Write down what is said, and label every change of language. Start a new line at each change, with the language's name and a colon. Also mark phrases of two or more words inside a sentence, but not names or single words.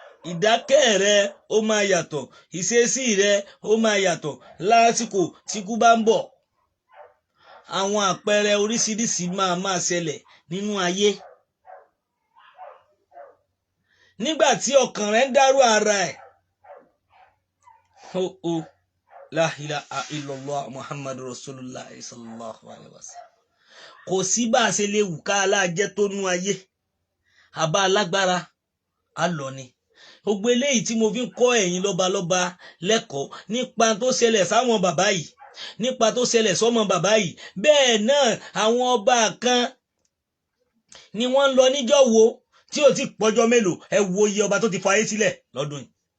Yoruba: Ìdákẹ́ rẹ, ó máa yàtọ̀, ìṣesí rẹ, ó máa yàtọ̀ lásìkò tí ikú bá ń bọ̀. Àwọn àpẹẹrẹ oríṣiríṣi máa máa ṣẹlẹ̀ nínú ayé. Nígbà tí ọkàn rẹ ń dárò ara ẹ̀, "Oh, oh,
Arabic: لا إله إلا الله محمد رسول الله صلى الله عليه وسلم."
Yoruba: Kò sí bá a ṣe lè wù ká alájẹ́ tó nú ayé, àbá alágbára, a lọ ni. Gbogbo eléyìí tí mo fi ń kọ́ ẹ̀yin lọ́balọ́ba lẹ́kọ̀ọ́ nípa tó ṣẹlẹ̀ sáwọn bàbá yìí, nípa tó ṣẹlẹ̀ sọ́mọ bàbá yìí. Bẹ́ẹ̀ náà, àwọn ọba kan ni wọ́n ń lọ níjọ́ wo tí ò tí pọ́jọ́ mélòó, ẹ wo iye ọba tó ti fayé sílẹ̀ lọ́dún yìí.